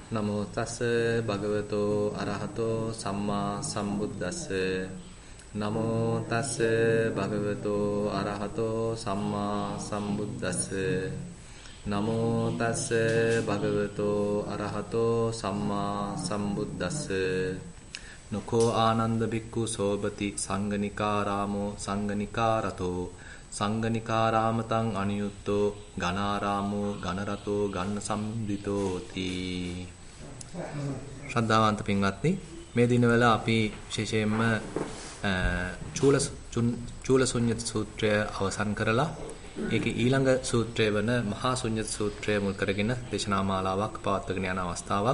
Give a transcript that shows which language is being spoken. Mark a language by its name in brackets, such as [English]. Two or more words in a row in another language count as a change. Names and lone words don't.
[Pali] නමෝ තස් භගවතෝ අරහතෝ සම්මා සම්බුද්දස්ස නමෝ තස් භගවතෝ අරහතෝ සම්මා සම්බුද්දස්ස නමෝ තස් භගවතෝ අරහතෝ සම්මා සම්බුද්දස්ස නකෝ ආනන්ද බික්ඛු සෝබති සංගනිකාරාමෝ සංගනිකාරතෝ සංගනිකාරාමතං අනියුත්තෝ ගනාරාමෝ ගනරතෝ ගන්න සම්දිතෝති. [Sinhala] ශ්‍රද්ධාවන්ත පින්වත්නි, මේ දිනවල අපි විශේෂයෙන්ම චූලසුඤ්ඤත සූත්‍රය අවසන් කරලා ඒකේ ඊළඟ සූත්‍රය වන මහා ශුඤ්ඤත සූත්‍රය මුල් කරගෙන දේශනා මාලාවක් පවත්වාගෙන යන අවස්ථාවක්.